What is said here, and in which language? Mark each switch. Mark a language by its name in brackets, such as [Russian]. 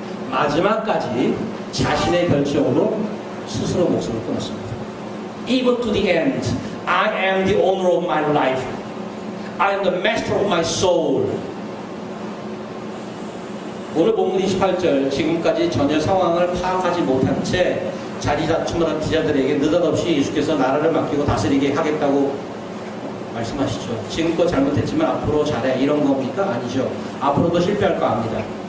[Korean] 마지막까지 자신의 결정으로 스스로 목숨을 끊었습니다. [English] Even to the end, I am the owner of my life. I am the master of my soul. [Korean] 오늘 본문 28절 지금까지 전혀 상황을 파악하지 못한 채 자리다툼하는 기자들에게 느닷없이 예수께서 나라를 맡기고 다스리게 하겠다고 말씀하시죠. 지금껏 잘못했지만 앞으로 잘해 이런 겁니까? 아니죠. 앞으로도 실패할 거 압니다.